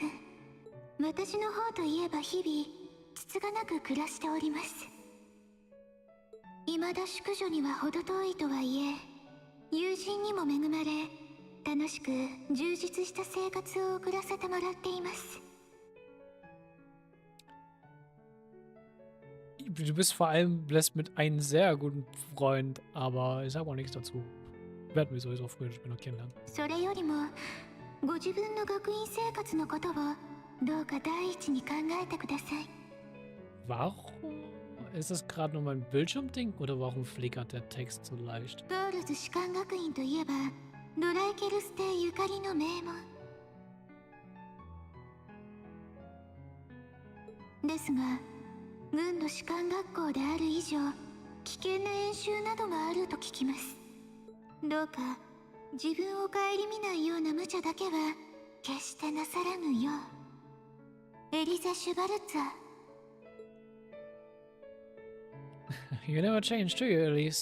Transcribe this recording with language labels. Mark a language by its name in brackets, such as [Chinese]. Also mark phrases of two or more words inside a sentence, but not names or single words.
[Japanese] 私の方といえば日々つつがなく暮らしております。未だ淑女には程遠いとはいえ、友人にも恵まれ楽しく充実した生活を送らせてもらっています。 [German] Du bist vor allem blessed mit einem sehr guten Freund, aber ich sage auch nichts dazu. Werden wir sowieso früher oder später noch kennenlernen. [Japanese] それよりもご自分の学院生活のことをどうか第一に考えてください。 [German] Warum ist es gerade nur mein Bildschirmding oder warum flickert der Text so leicht? [Japanese] ガールズ士官学院といえばドライケルス邸ゆかりの名門ですが、軍の士官学校である以上危険な演習などもあると聞きます。どうか自分を顧みないような無茶だけは決してなさらぬよう。エリザ・シュバルツァ。 [English] You never change, do you, Elise?